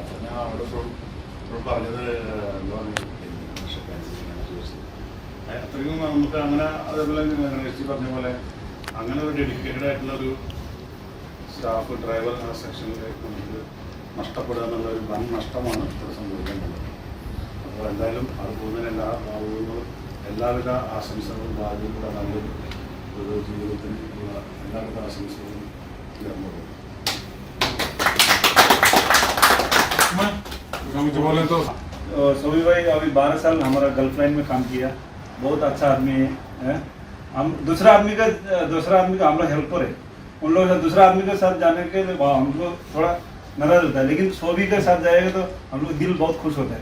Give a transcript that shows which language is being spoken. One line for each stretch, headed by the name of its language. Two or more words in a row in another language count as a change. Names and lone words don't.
Malayalam: അപ്പോൾ ഞാൻ അവിടെ പറഞ്ഞത് അത്രയും നമുക്ക് അങ്ങനെ അതേപോലെ ഗണേഷ് പറഞ്ഞ പോലെ അങ്ങനെ ഒരു ഡെഡിക്കേറ്റഡ് ആയിട്ടുള്ള ഒരു
English: staff driver
Malayalam: സെക്ഷനിൽ നമുക്ക് നഷ്ടപ്പെടുക എന്നുള്ള ഒരു വൻ നഷ്ടമാണ് ഇവിടെ സംഭവിക്കേണ്ടത്. അപ്പോൾ എന്തായാലും അത് പോകുന്നതിന് എല്ലാവിധ ആശംസകളും ഭാഗ്യവും കൂടെ നല്ലൊരു ഒരു ജീവിതത്തിനുള്ള എല്ലാവിധ ആശംസകളും നേർന്നു.
Hindi: सोभी भाई अभी 12 साल हमारा गर्लफ्रेंड में काम किया, बहुत अच्छा आदमी है। हम दूसरा आदमी का हम लोग हेल्पर है, उन लोग दूसरा आदमी के साथ जाने के लिए हमको थोड़ा नाराज होता है, लेकिन सोभी के साथ जाएगा तो हम लोग दिल बहुत खुश होता है।